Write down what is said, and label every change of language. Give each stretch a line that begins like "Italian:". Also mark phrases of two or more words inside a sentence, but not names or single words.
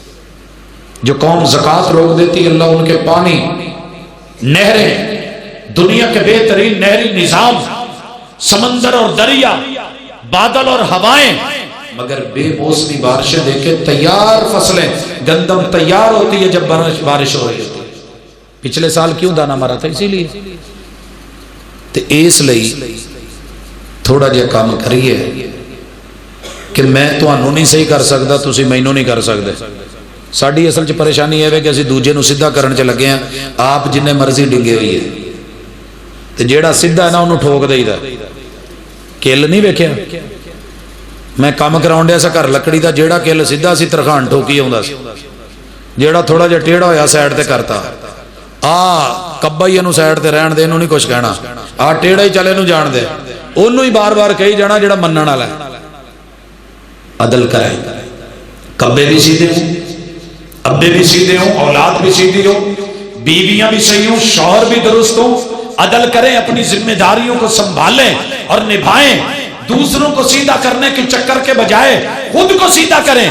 Urdu: جو قوم زکوٰۃ روک دیتی ہے، اللہ ان کے پانی، نہریں، دنیا کے بہترین نہری نظام، سمندر اور دریا، بادل اور ہوائیں، مگر بے موسمی بارشیں دیکھے، تیار فصلیں، گندم تیار ہوتی ہے جب بارش ہو رہی ہوتی ہے۔ پچھلے سال کیوں دانا مارا تھا؟ اسی لیے۔
Punjabi: تو اس لئی تھوڑا جہا کام کریے کہ میں تہانوں نہیں صحیح کر سکتا، تسی مینوں نہیں کر سکتے۔ ساڈی اصل چ پریشانی ہے کہ اسی دوجے نو سیدھا کرن چ لگے ہیں، آپ جننے مرضی ڈنگے ہوئی ہے، تے جیڑا سیدھا ہے نا انہوں ٹھوک دئی دا۔ کل نہیں ویکھیا؟ میں کام کراؤن ڈیا سا گھر لکڑی دا، جیڑا کل سیدھا سی ترخان ٹھوکی آوندا سی، جیڑا تھوڑا جہا ٹیڑھا ہویا سائڈ تے کرتا، کبا ہی انہوں سائڈ تے رہن دے، انہوں نہیں کچھ کہنا، ٹیڑھا ہی چلے انہوں جان دے، انہوں ہی بار بار کہی جانا جیڑا منن والا ہے۔
Urdu: عدل کریں، کبے بھی سیدھے ہوں، ابے بھی سیدھے ہوں، اولاد بھی سیدھی ہو، بیویاں بھی صحیح ہوں، شوہر بھی درست ہوں۔ عدل کریں، اپنی ذمہ داریوں کو سنبھالیں اور نبھائیں، دوسروں کو سیدھا کرنے کے چکر کے بجائے خود کو سیدھا کریں۔